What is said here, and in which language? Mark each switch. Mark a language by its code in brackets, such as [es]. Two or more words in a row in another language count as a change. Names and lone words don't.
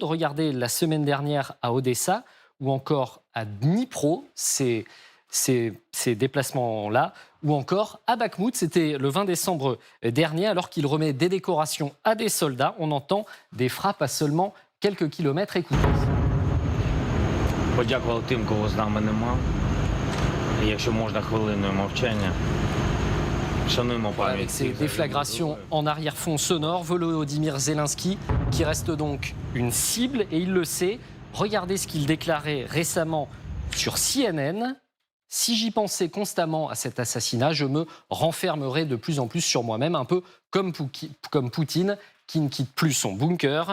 [fr] Regardez la semaine dernière à Odessa ou encore à Dnipro, ces déplacements-là, ou encore à Bakhmout, c'était le 20 décembre dernier, alors qu'il remet des décorations à des soldats. On entend des frappes à seulement quelques kilomètres. Écoutez. [uk] Подякував тим, кого з нами нема. Якщо можна, хвилиною мовчання. [fr] Avec ces déflagrations en arrière-fond sonore, Volodymyr Zelensky qui reste donc une cible et il le sait. Regardez ce qu'il déclarait récemment sur CNN. Si j'y pensais constamment à cet assassinat, je me renfermerais de plus en plus sur moi-même, un peu comme Poutine qui ne quitte plus son bunker.